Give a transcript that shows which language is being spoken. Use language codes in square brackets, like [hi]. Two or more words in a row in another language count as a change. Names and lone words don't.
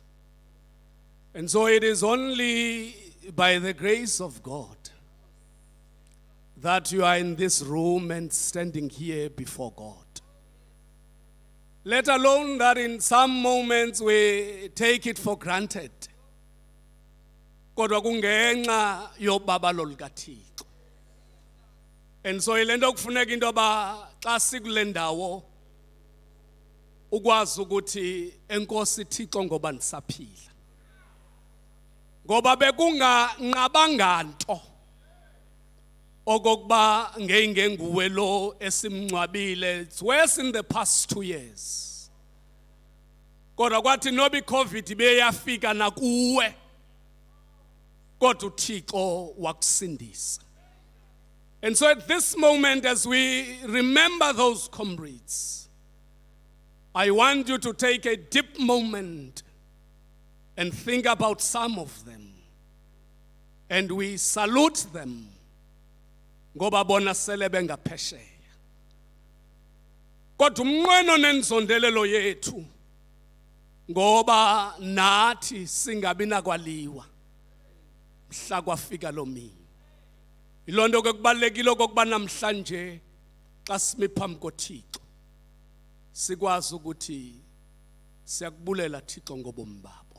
[en] And so it is only by the grace of God that you are in this room and standing here before God. Let alone that in some moments we take it for granted [xh] kodwa kungenxa yobaba lolikaThixo. [en] And so [xh] ilento kufuneka into ba xa sikule ndawo ukwazi ukuthi enkosi Thixo ngoba nisaphila. Ngoba bekunganqabanga nto okokuba ngeyingenguwe lo esimncwabile. [en] It's worse in the past 2 years. [xh] Kodwa kwathi noba iCovid beyafika nakuwe, kodwa uThixo wakusindisa. [en] And so at this moment, as we remember those comrades, I want you to take a deep moment and think about some of them. And we salute them. [xh] Ngoba bona sele bengaphesheya. Kodwa umnqweno nenzondelelo yethu ngoba nathi singabi nakwaliwa mhla kwafika lo mini. Ilonto ke kubalekile okokuba namhlanje xa simi phambi koThixo sikwazi ukuthi siyakubulela Thixo ngobomi babo.